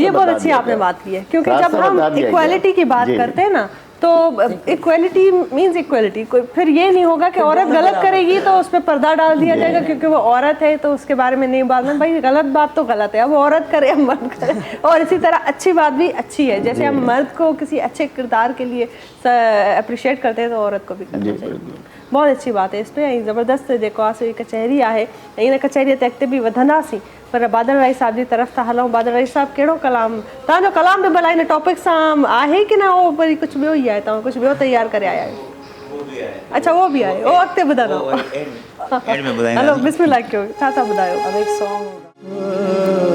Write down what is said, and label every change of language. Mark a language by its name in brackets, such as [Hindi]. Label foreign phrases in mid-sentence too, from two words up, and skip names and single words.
[Urdu] یہ بہت اچھی آپ نے بات کی ہے، کیونکہ جب ہم اکویلٹی کی بات کرتے ہیں نا، تو [English] equality means equality, [Urdu] پھر یہ نہیں ہوگا کہ عورت غلط کرے گی تو اس پر پردہ ڈال دیا جائے گا کیونکہ وہ عورت ہے تو اس کے بارے میں نہیں بات میں، بھائی غلط بات تو غلط ہے، اب عورت کرے ہم مرد کرے، اور اسی طرح اچھی بات بھی اچھی ہے، جیسے ہم مرد کو کسی اچھے کردار کے لیے اپریشیئیٹ کرتے ہیں تو عورت کو بھی کرنا چاہیے. بہت اچھی بات ہے. [Sindhi] इस पर ज़बरदस्त जेको आहे कचहरी आहे, इन कचहरी ते अॻिते बि वधंदासीं, पर बादल राय साहब जी तरफ़ था हलूं। बादल राय साहब कहिड़ो कलाम, तव्हांजो कलाम बि भला इन टॉपिक सां आहे कि न, उहो वरी कुझु ॿियो ई आहे, तव्हां कुझु ॿियो तयारु करे आया आहियो? [Urdu] اچھا، وہ بھی [Sindhi] आहे, उहो अॻिते ॿुधंदो। हलो बिस्मिल्लाह कयो, छा था ॿुधायो? [Urdu] اب ایک سانگ